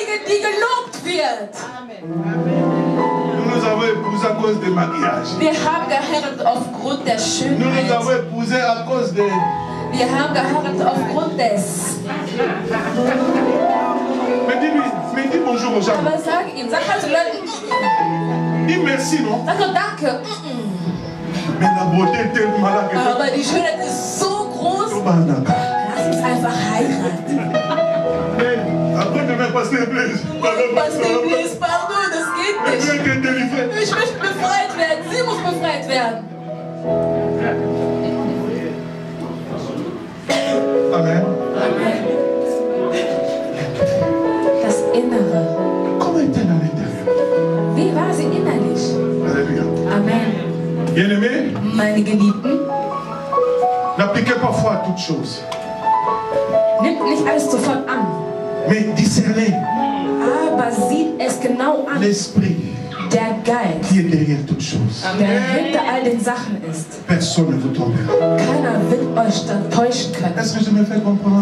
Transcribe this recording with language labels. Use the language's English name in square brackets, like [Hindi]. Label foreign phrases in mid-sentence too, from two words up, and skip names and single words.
[German] die gelobt wird. [French] Nous nous avons épousé à cause des maquillages. [German] Wir haben geheiratet aufgrund der [French] Nous nous [German] Schönheit. [French] avons épousé à cause des... [German] Wir haben geheiratet aufgrund des. [French] Mais dis bonjour aux gens. [German] Aber sag ihm, sag halt den Leuten, [French] Dis merci, non? [German] sag doch danke. [French] Mais la beauté est tellement là que... [German] Aber die Schönheit ist so groß. Lass uns einfach heiraten. [French] Après demain, pasteur Blaise. [German] Pastor Blaise, pardon, das geht nicht. [French] Je vais te délivrer. [German] Ich möchte befreit werden. Sie muss befreit werden. Amen. Amen. Das Innere. [French] Comment est-elle à l'intérieur? [German] Wie war sie innerlich? [French] Alléluia. Amen. Bien-aimés, [German] Meine Geliebten, [French] n'appliquez pas foi à toutes choses. [German] nimmt nicht alles sofort an, [French] Mais discernez [German] aber sieht es genau an. [French] l'esprit [German] Der Geist, [French] qui est derrière toutes choses. [German] der hinter all den Sachen ist. [French] Personne ne vous trompera. [German] Keiner wird euch dann täuschen können. [French] Est-ce que je me fais comprendre?